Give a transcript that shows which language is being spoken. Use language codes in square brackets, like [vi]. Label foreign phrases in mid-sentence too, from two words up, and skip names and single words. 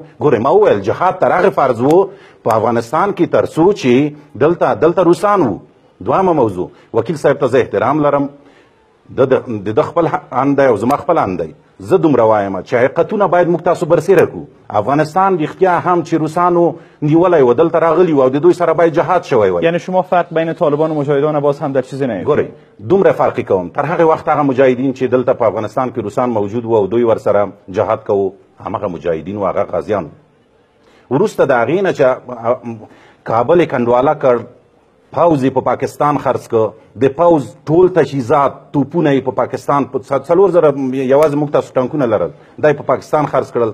[ps] ګورئ، ما وویل جهاد تر هغې فرض و په افغانستان کې تر څو چې دلته روسان وو. دویمه موضوع، وکیل صاحب ته زه احترام لرم، د ده خپل ان دی او زما خپل ان دی. زه دومره وایم چې حقیقتونه باید موږ تاسو برسېره کړو. افغانستان رښتیا هم چې روسانو نیولی و، دلته راغلي و او د دوی سره باید جهاد شوی وای. [fa] یعنی شما فرق بین طالبان و مجاهدان باز هم در چیزی نه؟ [ps] ګورئ، دومره فرقی کوم. تر هغې وخت هغه مجاهدین چې دلته په افغانستان کې روسان موجود و او دوی ورسره جهاد کوو، همغه مجاهدین و هغه غازیان. وروسته د هغې نه چې کابل یې کنډواله کړ، پوځ یې په پاکستان خرڅ کړ، د پوځ ټول تجهیزات توپونه یې په پاکستان 4,000 یوازې موږ تاسو ټانکونه لرل، دا یې په پاکستان خرڅ کړل.